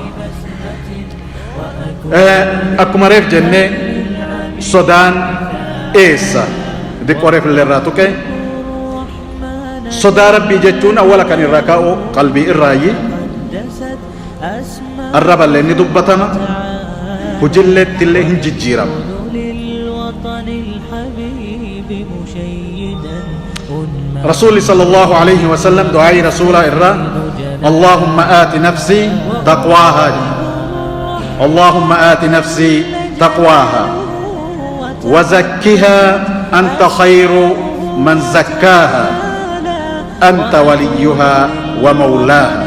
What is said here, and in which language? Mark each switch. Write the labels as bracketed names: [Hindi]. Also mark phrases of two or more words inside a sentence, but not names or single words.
[Oromo] Akkuma reef jennee sodaan eessa diqqoo reef illee irraa tuqe sodaa rabbii jechuun awwala kan irraa ka'u qalbii irraayi arraballee ni dubbatama hujilleetti illee hin jijjiirama. [Arabic] رسول صلى الله عليه وسلم دعاء رسول الرا اللهم آت نفسي تقواها اللهم آت نفسي تقواها وزكها أنت خير من زكاها أنت وليها ومولاها.